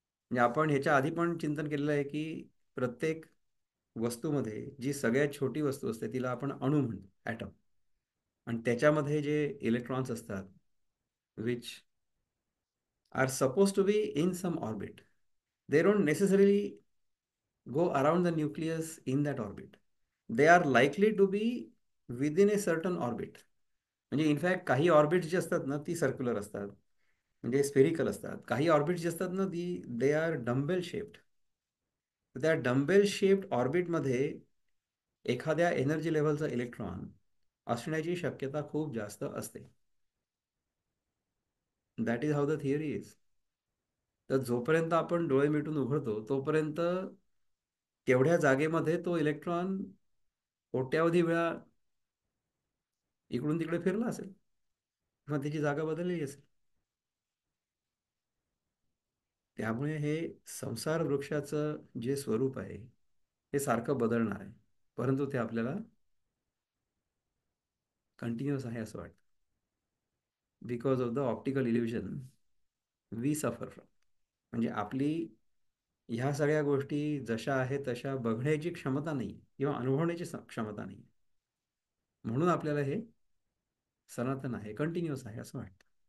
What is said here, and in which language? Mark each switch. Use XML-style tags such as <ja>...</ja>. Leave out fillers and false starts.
<mr>म्हणजे आपण ह्याच्या आधी पण चिंतन केलेलं आहे की प्रत्येक वस्तूमध्ये जी सगळ्यात छोटी वस्तू असते तिला आपण अणू म्हणतो, ॲटम. आणि त्याच्यामध्ये जे इलेक्ट्रॉन्स असतात</mr> <en>Which are suppose to be in some orbit, they don't necessarily go around the nucleus in that orbit. They are likely to be within a certain orbit.</en> <mr>म्हणजे इनफॅक्ट काही ऑर्बिट्स जी असतात ना ती circular असतात, म्हणजे spherical असतात. काही orbits जी असतात ना ती</mr> <en>They are dumbbell shaped.</en> <mr>त्या डम्बेल शेप्ड ऑर्बिटमध्ये एखाद्या एनर्जी लेव्हलचा इलेक्ट्रॉन असण्याची शक्यता खूप जास्त असते.</mr> <en>That is how the theory is.</en> <mr>तर जोपर्यंत आपण डोळे मिटून उघडतो तोपर्यंत तेवढ्या जागेमध्ये तो इलेक्ट्रॉन कोट्यावधी वेळा इकडून तिकडे फिरला असेल किंवा त्याची जागा बदललेली असेल. त्यामुळे हे संसार वृक्षाचं जे स्वरूप आहे हे सारखं बदलणार आहे, परंतु ते आपल्याला कंटिन्युअस आहे असं वाटतं.</mr> <en>Because of the optical illusion we suffer from.</en> <mr>म्हणजे आपली ह्या सगळ्या गोष्टी जशा आहेत तशा बघण्याची क्षमता नाही किंवा अनुभवण्याची क्षमता नाही. म्हणून आपल्याला हे सनातन आहे, कंटिन्युअस आहे असं वाटतं.</mr>